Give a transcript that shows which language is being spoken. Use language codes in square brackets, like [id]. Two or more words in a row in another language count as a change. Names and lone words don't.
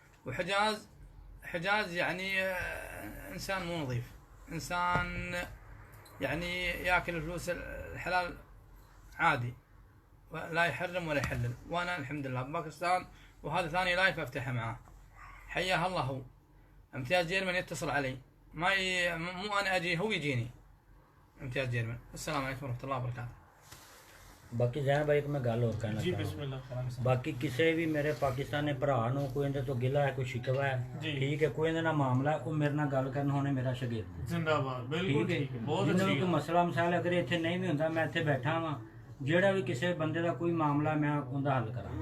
[ar] وحجاز يعني انسان مو نظيف، انسان يعني ياكل الفلوس الحلال عادي، لا يحرم ولا يحلل. وانا الحمد لله بباكستان، وهذا ثاني لايف افتحه معاه، حياه الله هو. امتياز جيرمن يتصل علي مو انا اجي هو يجيني امتياز جيرمن. السلام عليكم ورحمه الله وبركاته। [pa] ਬਾਕੀ ਜ਼ੈਨ ਭਾਈ ਇੱਕ ਮੈਂ ਗੱਲ ਹੋਰ ਕਹਿਣਾ ਜੀ ਚਾਹੁੰਦਾ ਬਿਸਮਿਲ੍ਲਾ। ਬਾਕੀ ਕਿਸੇ ਵੀ ਮੇਰੇ ਪਾਕਿਸਤਾਨੀ ਭਰਾ ਨੂੰ ਕੋਈ ਇਹਦੇ ਤੋਂ ਗਿਲਾ ਹੈ, ਕੋਈ ਸ਼ਿਕਵਾ ਹੈ, ਜੀ। ਠੀਕ ਹੈ, ਕੋਈ ਇਹਦੇ ਨਾਲ ਮਾਮਲਾ ਹੈ, ਉਹ ਮੇਰੇ ਨਾਲ ਗੱਲ ਕਰਨ, ਹੋਣੇ ਮੇਰਾ ਸ਼ਾਗਿਰਦ ਜ਼ਿੰਦਾਬਾਦ, ਬਿਲਕੁਲ ਠੀਕ ਹੈ। ਠੀਕ ਹੈ, ਬਹੁਤ ਜਿਹਨਾਂ ਨੂੰ ਅੱਛੀ ਕੋਈ ਗੱਲ। ਮਸਲਾ ਮਸਾਇਲ ਅਗਰ ਇੱਥੇ ਨਹੀਂ ਵੀ ਹੁੰਦਾ, ਮੈਂ ਇੱਥੇ ਬੈਠਾ ਵਾਂ, ਜਿਹੜਾ ਵੀ ਕਿਸੇ ਬੰਦੇ ਦਾ ਕੋਈ ਮਾਮਲਾ ਮੈਂ ਉਹਦਾ ਹੱਲ ਕਰਾਂ।